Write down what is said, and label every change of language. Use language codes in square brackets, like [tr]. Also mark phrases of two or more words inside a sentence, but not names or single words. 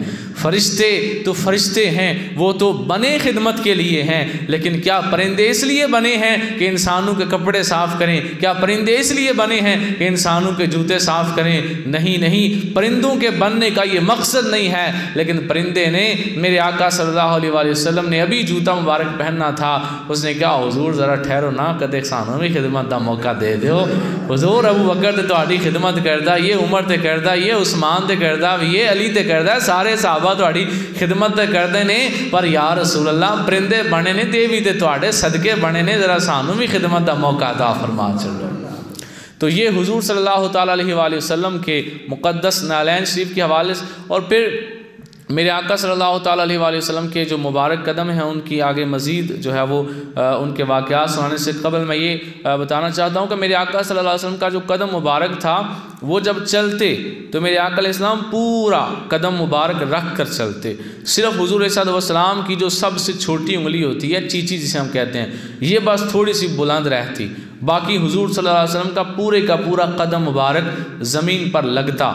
[ur] فرشتے تو فرشتے ہیں، وہ تو بنے خدمت کے لیے ہیں، لیکن کیا پرندے اس لیے بنے ہیں کہ انسانوں کے کپڑے صاف کریں؟ کیا پرندے اس لیے بنے ہیں کہ انسانوں کے جوتے صاف کریں؟ نہیں نہیں، پرندوں کے بننے کا یہ مقصد نہیں ہے، لیکن پرندے نے میرے آقا [ar] صلی اللہ علیہ وآلہ وسلم [ur] نے ابھی جوتا مبارک پہننا تھا، اس نے کہا حضور ذرا ٹھہرو نا، [pa] کدے سانوں بھی خدمت دا موقع دے دیو۔ حضور ابو بکر تے تہاڈی خدمت کردا، یہ عمر تے کردا، یہ عثمان تے کردا، یہ علی تے کردا، سارے صحابہ تہاڈی خدمت تے کردے نے، پر [ar] یا رسول اللہ [pa] پرندے بنے نے تے بھی تے تہاڈے صدقے بنے نے، ذرا سانوں بھی خدمت دا موقع عطا فرما چلو۔ [ur] تو یہ حضور [ar] صلی اللہ تعالیٰ علیہ وآلہ وسلم [ur] کے مقدس نالین شریف کے حوالے سے، اور پھر میرے آقا [ar] صلی اللہ تعالیٰ علیہ وآلہ وسلم [ur] کے جو مبارک قدم ہیں ان کی آگے مزید جو ہے وہ ان کے واقعات سنانے سے قبل میں یہ بتانا چاہتا ہوں کہ میرے آقا [ar] صلی اللہ علیہ وسلم [ur] کا جو قدم مبارک تھا وہ جب چلتے تو میرے آقا [ar] علیہ السلام [ur] پورا قدم مبارک رکھ کر چلتے، صرف حضور [ar] صلی اللہ علیہ وسلم [ur] کی جو سب سے چھوٹی انگلی ہوتی ہے چیچی جسے ہم کہتے ہیں یہ بس تھوڑی سی بلند رہتی، باقی حضور [ar] صلی اللہ علیہ وسلم [ur] کا پورا قدم مبارک زمین پر لگتا۔